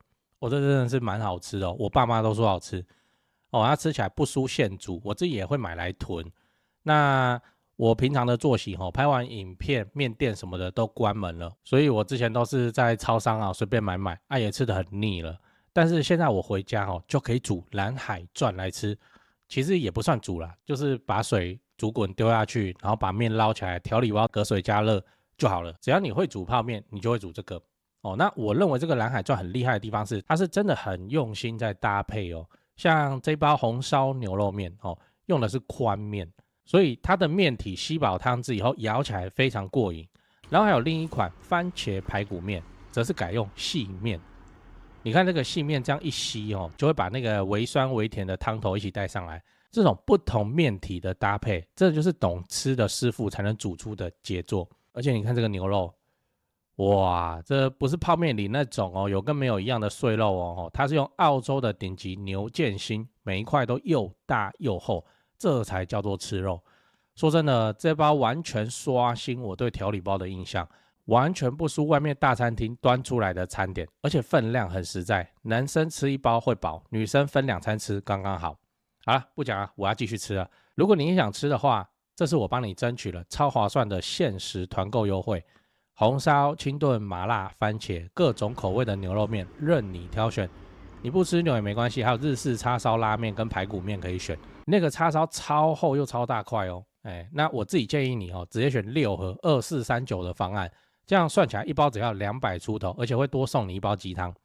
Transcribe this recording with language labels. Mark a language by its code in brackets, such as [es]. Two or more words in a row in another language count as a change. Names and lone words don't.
[zh] 我這真的是蠻好吃的哦，我爸媽都說好吃哦，它吃起來不輸現煮，我自己也會買來囤。那我平常的作息拍完影片麵店什麼的都關門了，所以我之前都是在超商隨便買也吃得很膩了。但是現在我回家就可以煮藍海鑽來吃，其實也不算煮啦，就是把水煮滾丟下去，然後把麵撈起來，調理包隔水加熱就好了。只要你會煮泡麵，你就會煮這個那我認為這個藍海鑽很厲害的地方是，它是真的很用心在搭配像這包紅燒牛肉麵用的是寬麵，所以它的麵體吸飽湯汁以後咬起來非常過癮。然後還有另一款番茄排骨麵，則是改用細麵。你看這個細麵這樣一吸就會把那個微酸微甜的湯頭一起帶上來。這種不同麵體的搭配，這就是懂吃的師傅才能煮出的傑作。而且你看這個牛肉，哇，這不是泡麵裡那種有跟沒有一樣的碎肉它是用澳洲的頂級牛腱心，每一塊都又大又厚，這才叫做吃肉。說真的，這包完全刷新我對調理包的印象，完全不輸外面大餐廳端出來的餐點，而且分量很實在，男生吃一包會飽，女生分2餐吃剛剛好。好了，不講了，我要繼續吃了。如果你也想吃的話，這是我幫你爭取了超划算的限時團購優惠，紅燒、清燉、麻辣、番茄，各種口味的牛肉麵任你挑選。你不吃牛也沒關係，還有日式叉燒拉麵跟排骨麵可以選。那個叉燒超厚又超大塊那我自己建議你直接選6盒2439的方案，這樣算起來一包只要200出頭，而且會多送你一包雞湯。